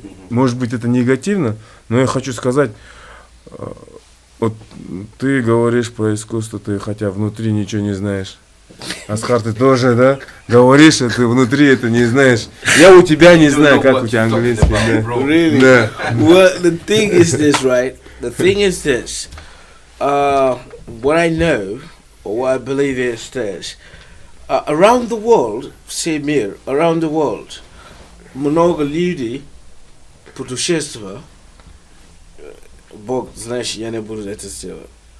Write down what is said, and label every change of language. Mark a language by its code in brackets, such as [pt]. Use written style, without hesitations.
[ru] Может быть, это негативно, но я хочу сказать, вот ты говоришь про искусство, ты хотя внутри ничего не знаешь. Асхар, ты тоже, да? Говоришь, а ты внутри это не знаешь. Я у тебя не знаю, как у тебя английский. Да. [en] Really? [ru] Да. [en] Well, the thing is this, right? The thing is this. What I know, or what I believe is this. Around the world, [ru] все мир, [en] around the world, много людей путешествуют. [ru] Бог, знаешь, я не буду это сделать.